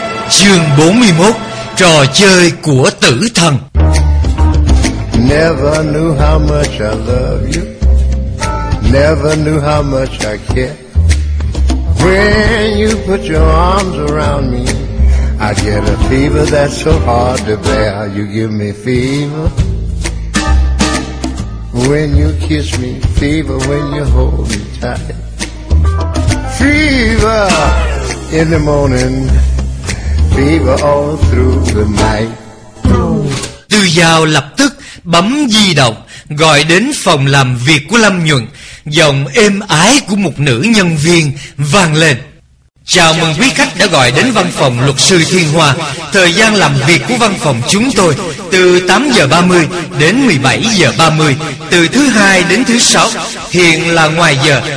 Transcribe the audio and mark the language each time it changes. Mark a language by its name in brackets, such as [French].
[Vietnamese] Chương 41: Trò chơi của tử thần. [English] Never knew how much I love you. Never knew how much I care. When you put your arms around me, I get a fever that's so hard to bear. You give me fever when you kiss me, fever when you hold me tight. Fever in the morning, fever all through the night. [Vietnamese] Tư Dao lập tức bấm di động gọi đến phòng làm việc của Lâm Nhuận. Giọng êm ái của một nữ nhân viên vang lên: Chào mừng quý khách đã gọi đến văn phòng luật sư Thiên Hoa. Thời gian làm việc của văn phòng chúng tôi từ 8:30 đến 17:30, từ thứ hai đến thứ sáu, hiện là ngoài giờ.